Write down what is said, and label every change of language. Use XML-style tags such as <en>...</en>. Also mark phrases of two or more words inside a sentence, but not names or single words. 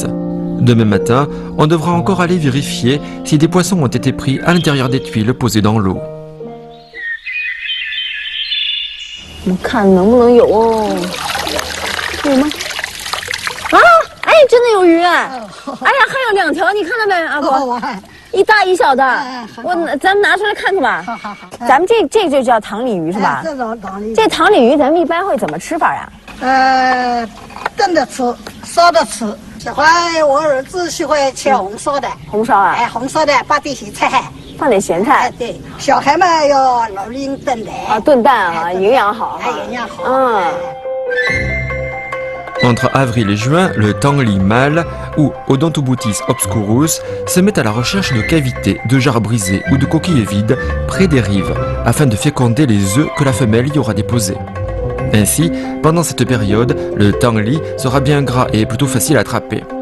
<fr>Demain matin, on devra encore aller vérifier si des poissons ont été pris à l'intérieur des tuiles posées dans l'eau.</fr> <zh>我们看能不能有哦？有吗？啊！哎，真的有鱼！哎呀，还有2条，你看到没，阿婆？一大一小的。咱们拿出来看看吧。好。咱们这就叫塘鲤鱼是吧？这种塘鲤鱼。这塘鲤鱼咱们一般会怎么吃法呀？炖着吃，烧着吃。喜欢我儿子喜欢吃红烧的。红烧啊？哎，红烧的放点咸菜。放点咸菜，对，小孩们要老拎炖的啊，炖蛋啊，营养好，营养好。</zh> <fr>Entre avril et juin, le tangli mâle, ou Odontobootis obscurus, se met à la recherche de cavités, de jarres brisées ou de coquilles vides près des rives, afin de féconder les œufs que la femelle y aura déposés. Ainsi, pendant cette période, le tangli sera bien gras et plutôt facile à attraper.</fr>